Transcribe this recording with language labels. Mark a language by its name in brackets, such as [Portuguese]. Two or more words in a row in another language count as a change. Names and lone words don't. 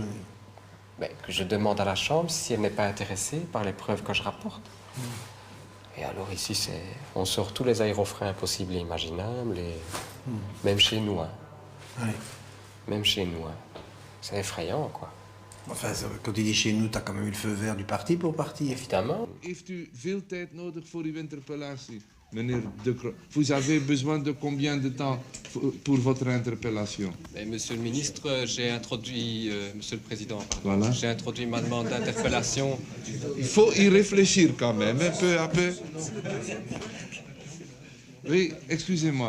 [French] Ben, que je demande à la chambre si elle n'est pas intéressée par les preuves que je rapporte. Et alors ici, on sort tous les aérofreins possibles et imaginables, même chez nous. Hein. Oui. Même chez nous. Hein. C'est effrayant, quoi. Enfin, quand tu dis chez nous, tu as quand même eu le feu vert du parti pour partir. Évidemment. [Dutch] Heeft u veel tijd nodig voor uw interpellatie, meneer De Croo? [French] Vous avez besoin de combien de temps pour votre interpellation? Monsieur le ministre, j'ai introduit, Monsieur le Président, pardon, Voilà. j'ai introduit ma demande d'interpellation. Il faut y réfléchir quand même, un peu à peu. Oui, excusez-moi.